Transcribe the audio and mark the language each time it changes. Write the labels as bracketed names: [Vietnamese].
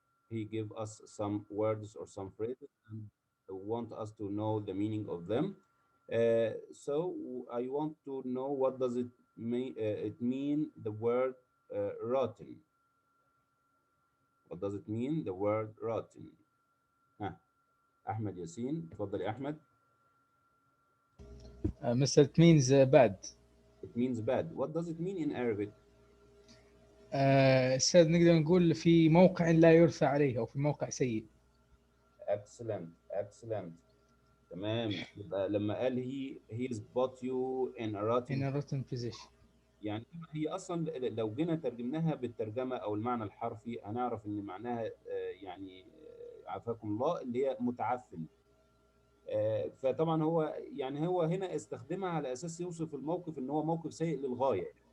[English] He give us some words or some phrases and want us to know the meaning of them. So I want to know what does it mean, the word rotten. What does it mean, the word rotten? [Arabic] ها أحمد ياسين, تفضل يا أحمد. [English] Mr. It means bad. It means bad. What does it mean in Arabic? [Arabic] أستاذ نقدر نقول في موقع لا يرثى عليه أو في موقع سيء. [English] Excellent, excellent. تمام. [Arabic] يبقى لما قال [English] he spot you in a In rotten, a rotten position. [Arabic] يعني هي اصلا لو جينا ترجمناها بالترجمه او المعنى الحرفي هنعرف ان معناها يعني عافاكم الله اللي هي متعفن. فطبعا هو هنا استخدمها على اساس يوصف الموقف ان هو موقف سيء للغايه.